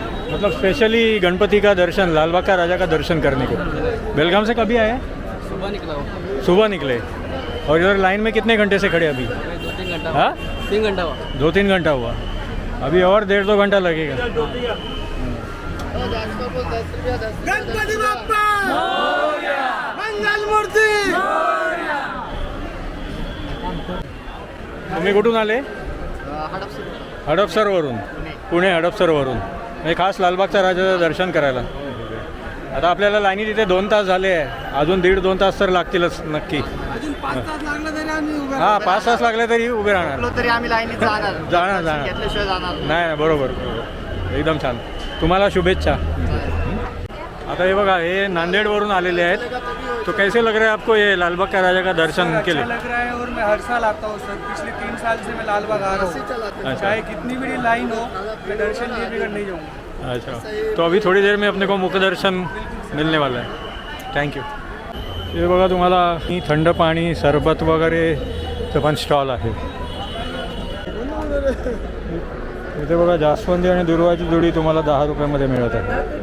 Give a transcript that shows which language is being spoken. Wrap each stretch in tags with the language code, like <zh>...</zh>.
<hi>मतलब स्पेशली गणपति का दर्शन, लालबाग का राजा का दर्शन करने को. बेलगाम से कभी आए? सुबह निकला हो. सुबह निकले. और इधर लाइन में कितने घंटे से खड़े अभी? 2-3 घंटा. हाँ, 3 घंटा हुआ. 2-3 घंटा हुआ. अभी और 1.5-2 घंटा लगेगा.</hi> <mr>गणपती बाप्पा मंगल मूर्ती. तुम्ही कुठून आले? हडपसरवरून. पुणे हडपसरवरून. म्हणजे खास लालबागच्या राजाचं दर्शन करायला. आता आपल्याला लाईनीत इथे 2 तास झाले आहे. अजून 1.5-2 तास तर लागतीलच नक्की. अजून 5 तास लागले तरी आम्ही उभे हां, 5 तास लागले तरी उभे राहणार. तरी आम्ही लाईनीत जाणार. जाणार. घेतल्याशिवाय जाणार नाही, बरोबर. एकदम छान. तुम्हाला शुभेच्छा. आता हे बघा, हे नांदेडवरून आलेले आहेत.</mr> <hi>तो कैसे लग रहा है आपको ये लालबाग का राजा का दर्शन के लिए? अच्छा लग रहा है और मैं हर साल आता हूँ सर. पिछले 3 साल से मैं लालबाग आ रहा हूँ. अच्छा. चाहे कितनी बड़ी लाइन हो, मैं दर्शन लिए बिगड़ नहीं जाऊँगा. अच्छा, तो अभी थोड़ी देर में अपने को मुख दर्शन मिलने वाला है.</hi> <en>Thank you.</en> <mr>हे बघा, तुम्हाला थंड पाणी सरबत वगैरेचं पण स्टॉल आहे. इथे बघा, जास्वंदी आणि दुर्वाची जोडी तुम्हाला 10 रुपयामध्ये मिळत आहे.</mr>